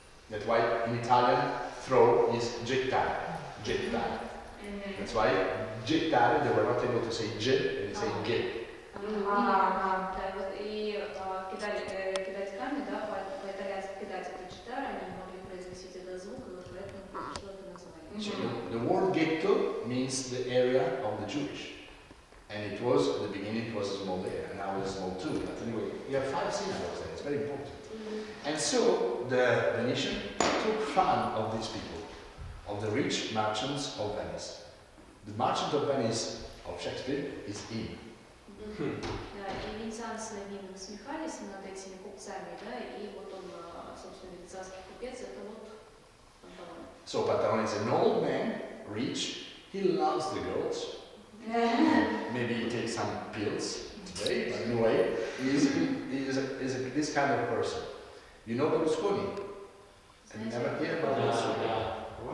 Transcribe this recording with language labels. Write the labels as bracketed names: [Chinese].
[English] That's why in Italian, throw is gettare. Gettare. That's why gettare, they were not able to say G, and they say G. [Russian] Да, и кидать камни, да, по-итальянски кидать это джитара, они не могли произносить этот звук, и вот поэтому пришло это название. [English] So the word ghetto means the area of the Jewish. And it was, at the beginning, it was a small area, and now it's small too. But anyway, we have 5 synagogues there, it's very important. And so the Venetian took fun of these people, of the rich merchants of Venice. The merchant of Venice of Shakespeare is him. [Russian] Да, и венецианцы над ним насмехались, над этими купцами, да, и вот он, собственно, венецианский купец, это вот Панталон. [English] So Pantalone is an old man, rich, he loves the girls. Maybe he takes some pills today, but anyway, he's this kind of person. You know Berlusconi? Have you never heard about Berlusconi?